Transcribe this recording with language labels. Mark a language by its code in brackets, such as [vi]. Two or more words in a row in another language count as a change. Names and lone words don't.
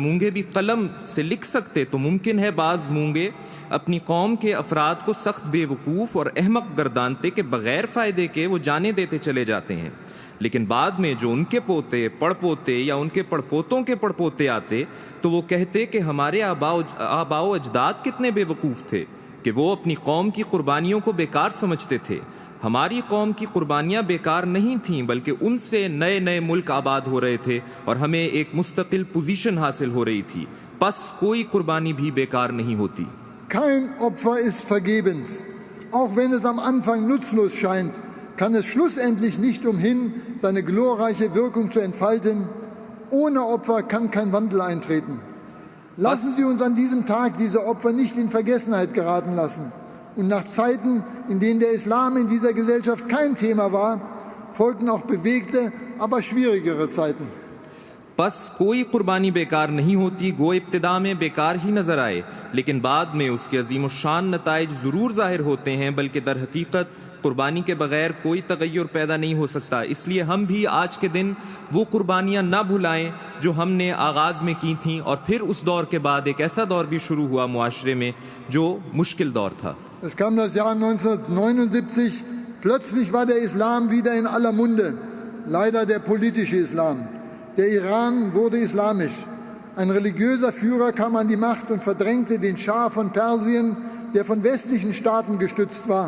[ur] مونگے بھی قلم سے لکھ سکتے تو ممکن ہے بعض مونگے اپنی قوم کے افراد کو سخت بیوقوف اور احمق گردانتے کے بغیر فائدے کے وہ جانے دیتے چلے جاتے ہیں، لیکن بعد میں جو ان کے پوتے پڑپوتے یا ان کے پڑپوتوں کے پڑپوتے آتے تو وہ کہتے کہ ہمارے آباؤ اجداد کتنے بیوقوف تھے کہ وہ اپنی قوم کی قربانیوں کو بیکار سمجھتے تھے. ہماری قوم کی قربانیاں بیکار نہیں تھیں بلکہ ان سے نئے نئے ملک آباد ہو رہے تھے اور ہمیں ایک مستقل پوزیشن حاصل ہو رہی تھی، بس کوئی قربانی بھی بیکار نہیں ہوتی. [de] Kein Opfer ist vergebens. Auch wenn es am Anfang nutzlos scheint, kann es schlussendlich nicht umhin, seine glorreiche Wirkung zu entfalten. Ohne Opfer kann kein Wandel eintreten. Lassen Sie uns an diesem Tag diese Opfer nicht in Vergessenheit geraten lassen. Und nach Zeiten, in denen der Islam in dieser Gesellschaft kein Thema war, folgten auch bewegte, aber schwierigere Zeiten. [ur] بس کوئی قربانی بیکار نہیں ہوتی، گو ابتدا میں بیکار ہی نظر آئے لیکن بعد میں اس کے عظیم الشان نتائج ضرور ظاہر ہوتے ہیں، بلکہ در حقیقت قربانی کے بغیر کوئی تغیر پیدا نہیں ہو سکتا. اس لیے ہم بھی آج کے دن وہ قربانیاں نہ بھلائیں جو ہم نے آغاز میں کی تھیں اور پھر اس دور کے بعد ایک ایسا دور بھی شروع ہوا معاشرے میں جو مشکل دور تھا. [de] Es kam das Jahr 1979, plötzlich war der Islam wieder in aller Munde, leider der politische Islam. Der Iran wurde islamisch. Ein religiöser Führer kam an die Macht und verdrängte den Schah von Persien, der von westlichen Staaten gestützt war.